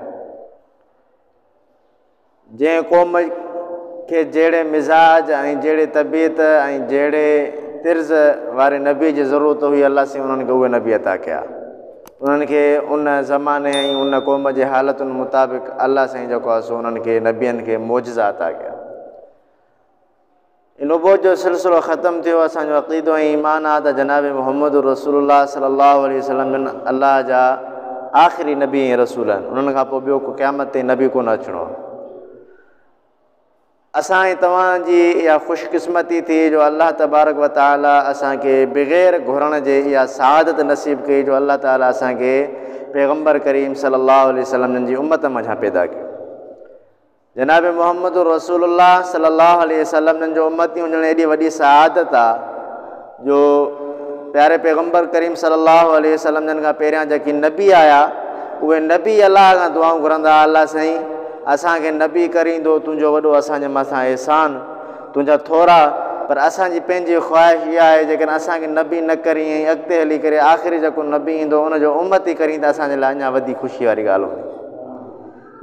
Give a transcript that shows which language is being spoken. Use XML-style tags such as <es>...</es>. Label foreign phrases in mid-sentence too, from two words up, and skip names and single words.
<sd>जंहिं क़ौम खे जहिड़े मिज़ाज ऐं जहिड़े तबियत ऐं जहिड़े तिर्ज़ वारे नबी जी ज़रूरत हुई, अलाह से उन्हनि खे उहे नबी अता कया। उन्हनि खे उन ज़माने ऐं उन क़ौम जे हालतुनि मुताबिक़ अलाह साईं जेको आहे सो उन्हनि खे नबियनि खे मौजज़ा अता कया। नुबूवत जो सिलसिलो ख़तमु थियो। असांजो अक़ीदो ऐं ईमान आहे त जनाब मुहम्मद रसूलुल्लाह</sd> <ar>صلى الله عليه وسلم</ar> <sd>अलाह जा आख़िरी नबी ऐं रसूल आहिनि। उन्हनि खां पोइ ॿियो को क़यामत ते नबी कोन अचिणो आहे। असां ऐं तव्हांजी इहा ख़ुशकिस्मती थी जो अलाह</sd> <ar>تبارك وتعالى</ar> <sd>असांखे बग़ैर घुरण जे इहा सआदत नसीब कई जो अलाह ताला असांखे पैगम्बर करीम</sd> <ar>صلى الله عليه وسلم</ar> <sd>जी उम्मत मझां पैदा कयो। जनाब मुहम्मद रसूलुल्लाह</sd> <ar>صلى الله عليه وسلم</ar> <sd>जो उम्मती हुजण एॾी वॾी सआदत आहे जो प्यारे पैगम्बर करीम सल्लल्लाहु</sd> <ar>عليه وسلم</ar> <sd>खां पहिरियां जेकी नबी आया उहे नबी अलाह खां दुआऊं घुरंदा, अलाह साईं असांखे नबी करींदो, तुंहिंजो वॾो असांजे मथां एहसान, तुंहिंजा थोरा, पर असांजी पंहिंजी ख़्वाहिश इहा आहे जेकॾहिं असांखे नबी न करी ऐं अॻिते हली करे आख़िरी जेको नबी ईंदो उनजो उम्मती करी त असांजे लाइ अञा वॾी ख़ुशी वारी ॻाल्हि हूंदी।</sd>